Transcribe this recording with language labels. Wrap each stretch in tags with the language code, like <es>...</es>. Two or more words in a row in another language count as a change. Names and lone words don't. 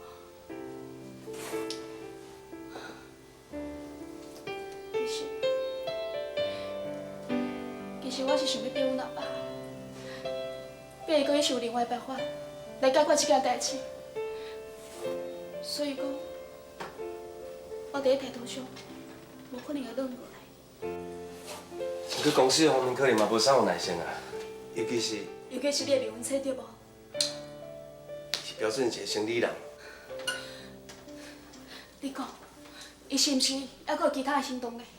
<nan>其实我是想要逼阮阿爸，逼伊讲伊想有另外办法来解决这件代志，所以讲，我伫咧态度上。无可能会忍过来。不过公司方面可能嘛无啥有耐心啊，尤其是你的面粉车对无？是标准一个生理人。你讲，伊是毋是还阁有其他的行动呢？</nan>